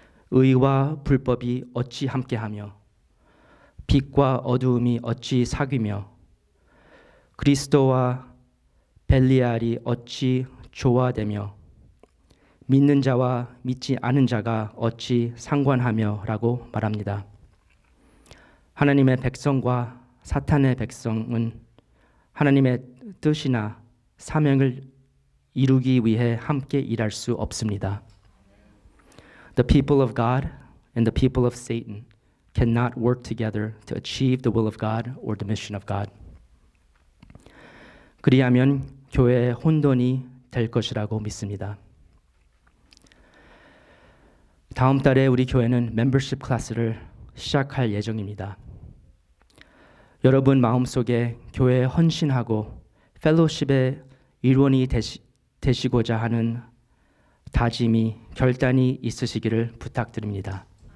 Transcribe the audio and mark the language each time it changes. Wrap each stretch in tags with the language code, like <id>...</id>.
<ko>의와 불법이 어찌 함께하며 빛과 어두움이 어찌 사귀며 그리스도와 벨리알이 어찌 조화되며 믿는 자와 믿지 않은 자가 어찌 상관하며 라고 말합니다. 하나님의 백성과 사탄의 백성은 하나님의 뜻이나 사명을 이루기 위해 함께 일할 수 없습니다.</ko> <en>The people of God and the people of Satan cannot work together to achieve the will of God or the mission of God.</en> <ko>그리하면 교회의 혼돈이 될 것이라고 믿습니다. 다음 달에 우리 교회는 멤버십 클래스를 시작할 예정입니다. 여러분 마음속에 교회에 헌신하고 펠로십의 일원이 되시고자 하는 다짐이 결단이 있으시기를 부탁드립니다.</ko>